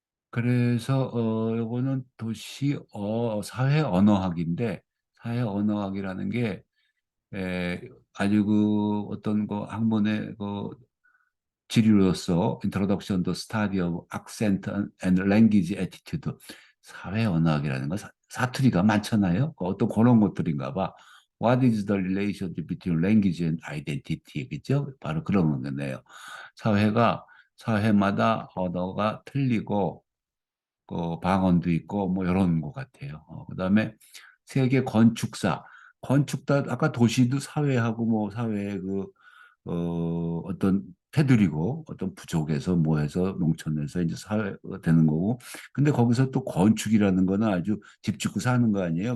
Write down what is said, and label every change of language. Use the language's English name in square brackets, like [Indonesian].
[Korean] 그래서 요거는 도시 사회 언어학인데 사회 언어학이라는 게 아주 그 어떤 그 학문의 그 지류로서 Introduction to Study of Accent and Language Attitude 사회 언어학이라는 거 사투리가 많잖아요. 어떤 그런 것들인가 봐. [English] What is the relationship between language and identity? [Korean] 그죠? 바로 그런 거네요. 사회가 사회마다 언어가 틀리고 방언도 있고 뭐 이런 것 같아요. 그다음에 세계 건축사 건축다 아까 도시도 사회하고 뭐 사회 그 어떤 테두리고 어떤 부족에서 뭐해서 농촌에서 이제 사회가 되는 거고 근데 거기서 또 건축이라는 거는 아주 집 짓고 사는 거 아니에요.